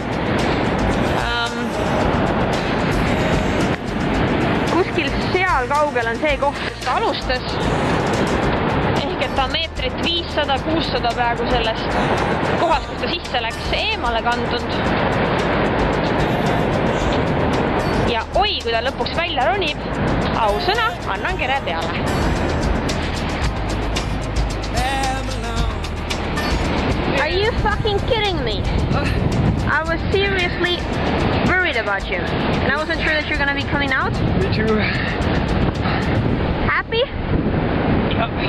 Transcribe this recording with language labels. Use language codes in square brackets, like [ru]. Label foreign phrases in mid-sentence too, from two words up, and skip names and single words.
[et] Kuskil seal kaugel on see koht, kus ta alustas. Ehk et ta meetrit 500-600 praegu sellest kohast, kus ta sisse läks, eemale kandunud. Ja oi, kui ta lõpuks välja ronib, ausõna, annan kere peale. [en] Are you fucking kidding me? I was seriously worried about you. And I wasn't sure that you're gonna be coming out. Me too. Happy? Yeah.